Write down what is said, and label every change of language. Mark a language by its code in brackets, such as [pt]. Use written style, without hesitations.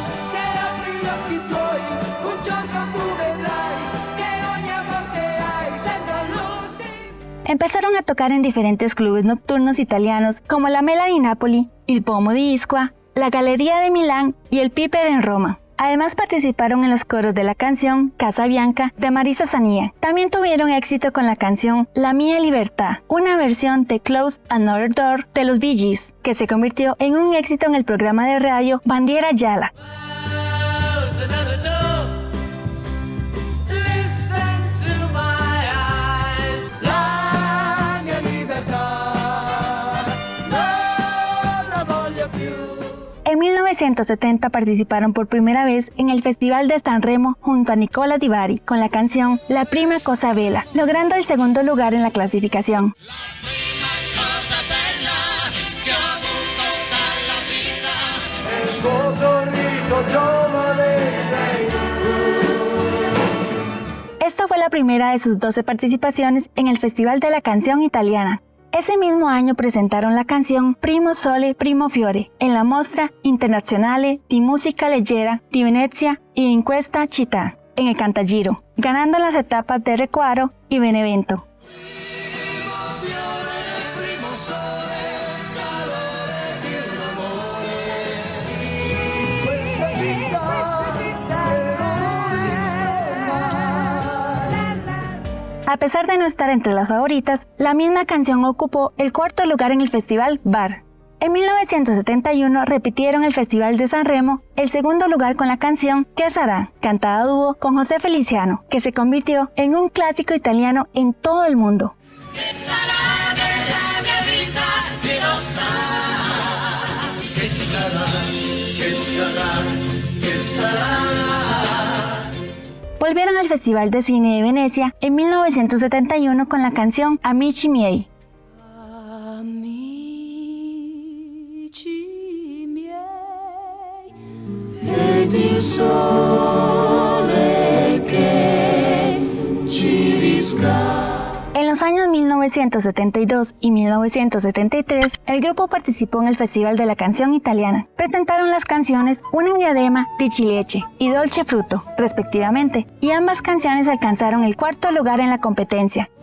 [it] Se apri gli occhi tuoi, un giorno tu vedrai che ogni amor che hai sembra l'ultimo. [es] Empezaron a tocar en diferentes clubes nocturnos italianos como la Mela di Napoli, il Pomo di Ischua, la Galleria de Milán y el Piper en Roma. Además participaron en los coros de la canción Casa Bianca de Marisa Sania. También tuvieron éxito con la canción La Mia Libertà, una versión de Close Another Door de los Bee Gees, que se convirtió en un éxito en el programa de radio Bandiera Gialla. [en] Close another door. Listen to my eyes. [it] La mia libertà non la voglio più. [es] En 1970 participaron por primera vez en el Festival de San Remo junto a Nicola Di Bari con la canción La Prima Cosa Bella, logrando el segundo lugar en la clasificación. [it] Prima cosa bella che ho avuto dalla vita. Il tuo sorriso giovane sei tu. [es] Esta fue la primera de sus 12 participaciones en el Festival de la Canción Italiana. Ese mismo año presentaron la canción Primo Sole Primo Fiore en la Mostra Internazionale di Musica Leggera di Venezia [it] e in questa città, [es] en el Cantagiro, ganando las etapas de Recuaro y Benevento. A pesar de no estar entre las favoritas, la misma canción ocupó el cuarto lugar en el festival Bar. En 1971 repitieron el Festival de San Remo el segundo lugar con la canción ¿Qué sarà?, cantada a dúo con José Feliciano, que se convirtió en un clásico italiano en todo el mundo. [it] Che sarà della mia vita, chi lo sa? Che sarà, che sarà, che sarà? [es] Volvieron al Festival de Cine de Venecia en 1971 con la canción Amici miei. [it] Amici miei, ed il sole che ci riscalda. [es] En los años 1972 y 1973, el grupo participó en el Festival de la Canción Italiana. Presentaron las canciones Una diadema di ciliegie y Dolce frutto, respectivamente, y ambas canciones alcanzaron el cuarto lugar en la competencia.